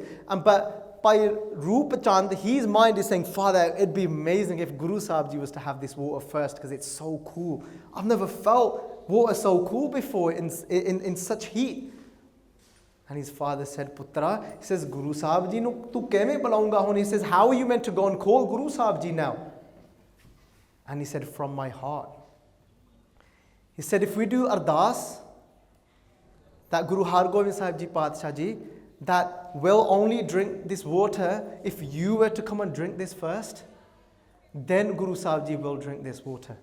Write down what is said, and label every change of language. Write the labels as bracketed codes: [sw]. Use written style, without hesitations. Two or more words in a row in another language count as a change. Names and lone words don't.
[en] But by Roop Chand, his mind is saying, Father, it'd be amazing if Guru Sahib Ji was to have this water first, because it's so cool. I've never felt water so cool before in such heat. And his father said, Putra, he says, [pa] ਗੁਰੂ ਸਾਹਿਬ ਜੀ ਨੂੰ ਤੂੰ ਕਿਵੇਂ ਬੁਲਾਊਂਗਾ ਹੁਣ? [en] He says, how are you meant to go and call Guru Sahib Ji now? And he said, from my heart. He said, if we do ardas, that Guru Har Gobind Sahib Ji Padshah Ji, that will only drink this water if you were to come and drink this first, then Guru Sahib Ji will drink this water.